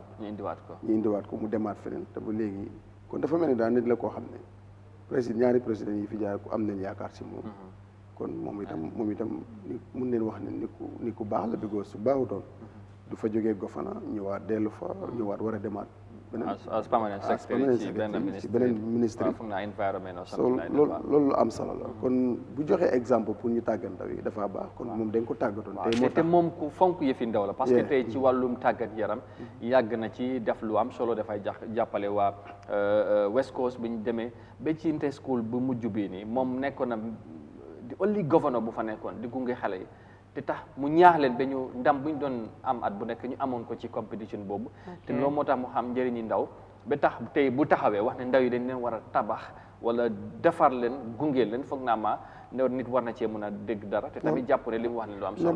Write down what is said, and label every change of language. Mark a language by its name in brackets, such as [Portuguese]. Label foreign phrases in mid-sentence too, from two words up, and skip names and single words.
[Wolof] ñu indiwaat ko mu demaat feneen te ba léegi kon dafa mel ni daal nit la koo xam ne. président ñaari président yi fi jaar ku am nañ yaakaar si moom kon moom itam mun neen wax ne ni ku baax la bigoo su baaxutoon du fa jógee gofana ñëwaat dellu fa ñëwaat war a demaat [English] as permanent secretary ci [Wolof] beneen ministre so loolu am solo la kon bu joxee exemple pour ñu tàggat ndaw yi dafa baax kon moom dañ ko tàggatoon te moom ku fonk yëfi ndaw la parce que tey ci wàllum tàggat yaram yàgg na ci def lu am solo dafay jàppale waa West Coast bi ñu demee ba ci [English] inter school [Wolof] bu mujj bii nii moom nekkoon na di [English] only governor [Wolof] bu fa nekkoon di gunge xale yi te tax mu ñaax leen ba ñu ndam bu ñu doon am at bu nekk ñu amoon ko ci compétition boobu te loolu moo tax mu xam njëriñi ndaw ba tax tey bu taxawee wax ne ndaw yi dañ leen war a tabax wala defar leen gunge leen foog naa ma ne nit war na cee mën a dégg dara te tamit jàpp ne li mu wax ne lu am solo